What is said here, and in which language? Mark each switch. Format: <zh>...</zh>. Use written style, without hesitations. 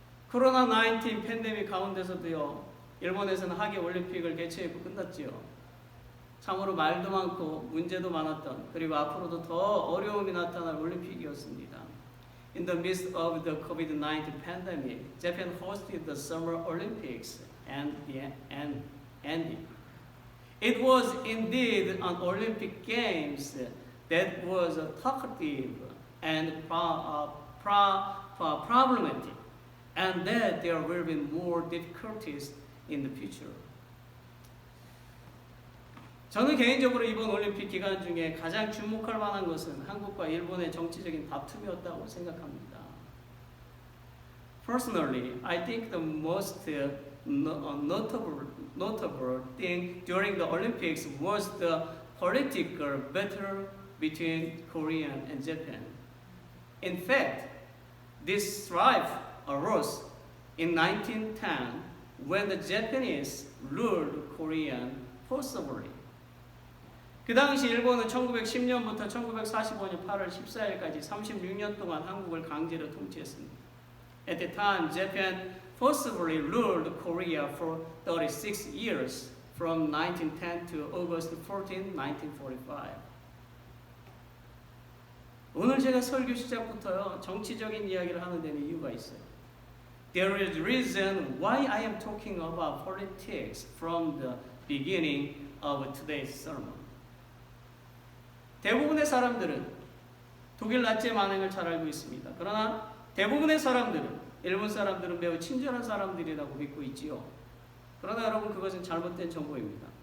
<ko>코로나19 팬데믹 가운데서도요 일본에서는 하계 올림픽을 개최했고 끝났지요. 참으로 말도 많고 문제도 많았던 그리고 앞으로도 더 어려움이 나타날 올림픽이었습니다.</ko> <en>In the midst of the COVID-19 pandemic, Japan hosted the Summer Olympics and ended. It was indeed an Olympic Games that was talkative and problematic, and that there will be more difficulties in the future.</en> <ko>저는 개인적으로 이번 올림픽 기간 중에 가장 주목할 만한 것은 한국과 일본의 정치적인 다툼이었다고 생각합니다.</ko> <en>Personally, I think the most notable thing during the Olympics was the political battle between Korea and Japan. In fact, this strife arose in 1910 when the Japanese ruled Korea forcibly.</en> <ko>그 당시 일본은 1910년부터 1945년 8월 14일까지 36년 동안 한국을 강제로 통치했습니다.</ko> <en>At the time, Japan forcibly ruled Korea for 36 years, from 1910 to August 14, 1945.</en> <ko>오늘 제가 설교 시작부터요 정치적인 이야기를 하는 데는 이유가 있어요.</ko> <en>There is a reason why I am talking about politics from the beginning of today's sermon.</en> <ko>대부분의 사람들은 독일 나치 만행을 잘 알고 있습니다. 그러나 대부분의 사람들은 일본 사람들은 매우 친절한 사람들이라고 믿고 있지요. 그러나 여러분 그것은 잘못된 정보입니다.</ko>